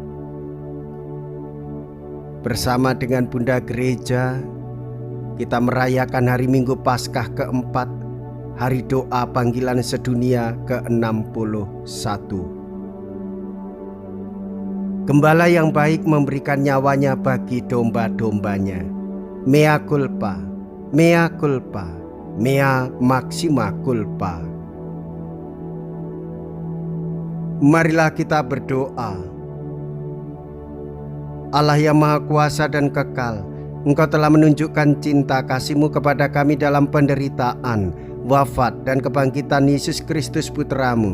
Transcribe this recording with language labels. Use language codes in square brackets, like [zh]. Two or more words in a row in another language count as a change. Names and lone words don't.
[id] Bersama dengan Bunda Gereja, kita merayakan hari Minggu Paskah keempat, hari doa panggilan sedunia ke-61. Gembala yang baik memberikan nyawanya bagi domba-dombanya. [la] Mea culpa, mea culpa, mea maxima culpa. [id] Marilah kita berdoa. Allah yang Maha Kuasa dan Kekal, Engkau telah menunjukkan cinta kasih-Mu kepada kami dalam penderitaan, wafat, dan kebangkitan Yesus Kristus Putra-Mu.